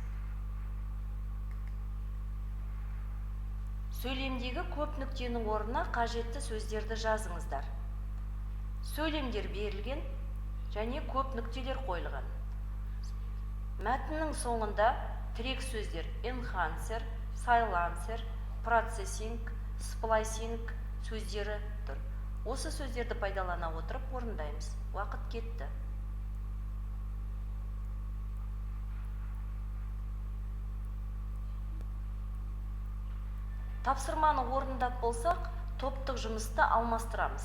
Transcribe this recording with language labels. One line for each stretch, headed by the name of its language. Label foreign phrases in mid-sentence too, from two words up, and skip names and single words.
Kazakh: Сөйлемдегі көп нүктенің орнына қажетті сөздерді жазыңыздар. Сөйлемдер берілген және көп нүктелер қойылған. Мәтіннің соңында тірек сөздер
English: enhancer, silencer, processing, splicing
Kazakh: сөздері тұр. Осы сөздерді пайдалана отырып орындаймыз. Уақыт кетті. Тапсырманы орындап болсақ, топтық жұмысты алмастырамыз.